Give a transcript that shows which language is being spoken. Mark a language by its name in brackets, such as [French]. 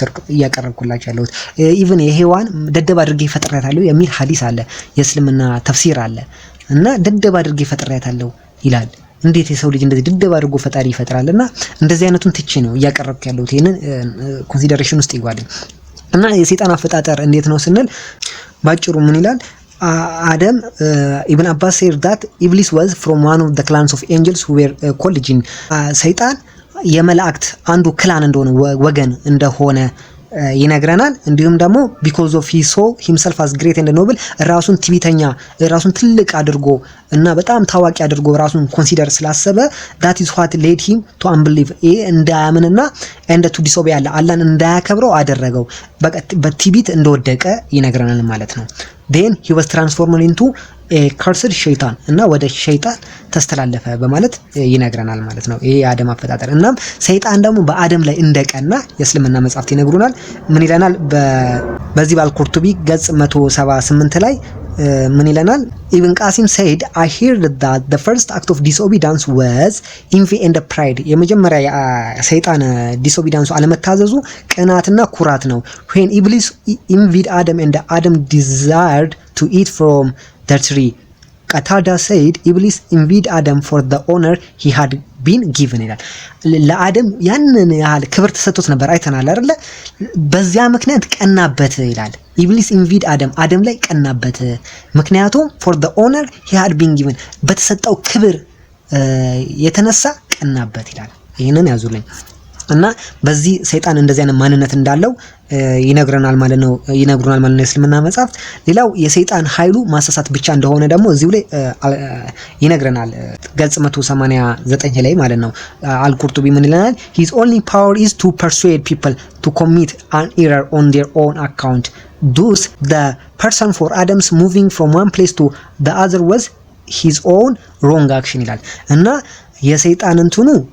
[Amharic] እያቀረብኩላችሁ ያለሁት። ኢቭን የሔዋን ደደብ አድርጌ ፈጥሬያታለሁ የሚል ሐዲስ አለ፣ የእስልምና ተፍሲር አለ እና ደደብ አድርጌ ፈጥሬያታለሁ ይላል። እንዴት የሰው ልጅ እንደዚህ ድድብ አድርጎ ፈጣሪ ይፈጥራልና እንደዚህ አይነቱን ትቼ ነው እያቀረብኩ ያለሁት። ይሄንን ኮንሲደሬሽን ውስጥ ይጓል እና የሰይጣን አፈጣጠር እንዴት ነው ስንል ባጭሩ ምን ይላል? [English] Adam Ibn Abbas said that Iblis was from one of the clans of angels who were called jinn. [Amharic] ሰይጣን የመላእክት አንዱ ክላን እንደሆነ ወገን እንደሆነ ይነግረናል። እንዲሁም ደግሞ [English] because of he saw himself as great and noble [Amharic] ራሱን ትዕቢተኛ ራሱን ትልቅ አድርጎ እና በጣም ታዋቂ አድርጎ ራሱን ኮንሲደር ስላሰበ [English] that is what led him to unbelieve [Amharic] እንዳያምንና [English] and to disobey [Amharic] አላህን እንዳያከብረው አደረገው። በትዕቢት እንደወደቀ ይነግረናል ማለት ነው። [English] then he was transformed into a cursed shaitan [Amharic] እና ወደ ሸይጣን ተስተላለፈ በማለት ይነግረናል ማለት ነው። ይሄ የአደም አፈጣጠር። እናም ሰይጣን ደግሞ በአደም ላይ እንደቀና የእስልምና መጻሕፍት ይነግሩናል። ምን ይለናል? በዚህ ባልኩርቱቢ ገጽ 178 ላይ ምን ይለናል? [English] Ibn Qasim said I heard that the first act of disobedience was envy and pride. [Amharic] የመጀመሪያ ሰይጣን ዲስኦቢዳንሱ አለመታዘዙ ቅናትና ኩራት ነው። [English] when Iblis envied Adam and Adam desired to eat from the tree. Qatada said Iblis envied Adam for the honor he had been given [Amharic] ይላል። ለአደም ያንን ያህል ክብር ተሰጥቶት ነበር አይተናል አይደለ? በዚያ ምክንያት ቀናበት ይላል። ኢብሊስ ኢንቪድ አደም ላይ ቀናበት፣ ምክንያቱም [English] for the honor he had been given [Amharic] በተሰጠው ክብር የተነሳ ቀናበት ይላል። ይሄንን ያዙልኝ እና በዚህ ሰይጣን እንደዚህ አይነት ማንነት እንዳለው ይነግሩናል ማለት ነው የእስልምና መጽሐፍት። ሌላው የሰይጣን ኃይሉ ማሳሳት ብቻ እንደሆነ ደግሞ እዚሁ ላይ ይነግረናል ገጽ 189 ላይ ማለት ነው። አልቁርጡቢ ምን ይለናል? [English] his only power is to persuade people to commit an error on their own account. Thus the person for Adam's moving from one place to the other was his own wrong action [Amharic] ይላል እና የሰይጣን እንትኑ